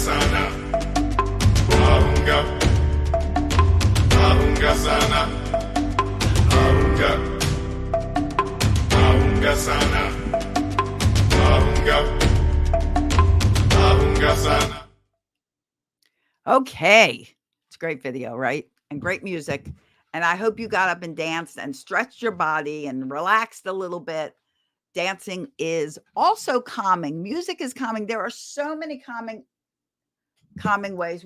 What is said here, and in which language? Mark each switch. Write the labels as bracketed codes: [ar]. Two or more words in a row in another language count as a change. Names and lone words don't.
[sw] sana, ahunga, ahunga sana, ahunga, ahunga sana, ahunga, ahunga sana. [en] Okay. It's a great video, right? And great music. And I hope you got up and danced and stretched your body and relaxed a little bit. Dancing is also calming. Music is calming. There are so many calming ways.